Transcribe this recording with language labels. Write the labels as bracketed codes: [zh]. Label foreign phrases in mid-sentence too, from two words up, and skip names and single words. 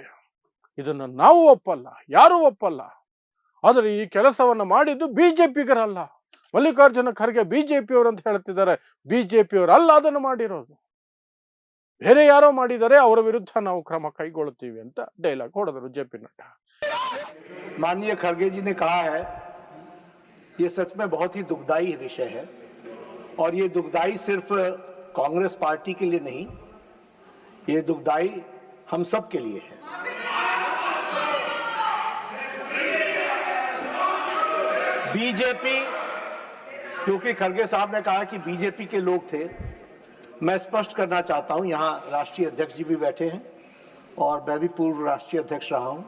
[kn] ಇದನ್ನ ನಾವು ಒಪ್ಪಲ್ಲ, ಯಾರೂ ಒಪ್ಪಲ್ಲ. ಆದರೆ ಈ ಕೆಲಸವನ್ನ ಮಾಡಿದ್ದು ಬಿಜೆಪಿಗರಲ್ಲ. ಮಲ್ಲಿಕಾರ್ಜುನ ಖರ್ಗೆ ಬಿಜೆಪಿಯವರು ಅಂತ ಹೇಳ್ತಿದ್ದಾರೆ. ಬಿಜೆಪಿಯವರಲ್ಲ ಅದನ್ನು ಮಾಡಿರೋದು, ಬೇರೆ ಯಾರೋ ಮಾಡಿದರೆ, ಅವರ ವಿರುದ್ಧ ನಾವು ಕ್ರಮ ಕೈಗೊಳ್ಳುತ್ತೀವಿ ಅಂತ ಡೈಲಾಗ್ ಹೊಡೆದರು JP ನಡ್ಡಾ. [hi] माननीय खरगे जी ने कहा है, ये सच में बहुत ही दुखदाई विषय है और ये दुखदाई सिर्फ कांग्रेस पार्टी के लिए नहीं, ये दुखदाई हम सब के लिए है। बीजेपी, क्योंकि खरगे साहब ने कहा कि बीजेपी के लोग थे, मैं स्पष्ट करना चाहता हूं, यहां राष्ट्रीय अध्यक्ष जी भी बैठे हैं और मैं भी पूर्व राष्ट्रीय अध्यक्ष रहा हूं।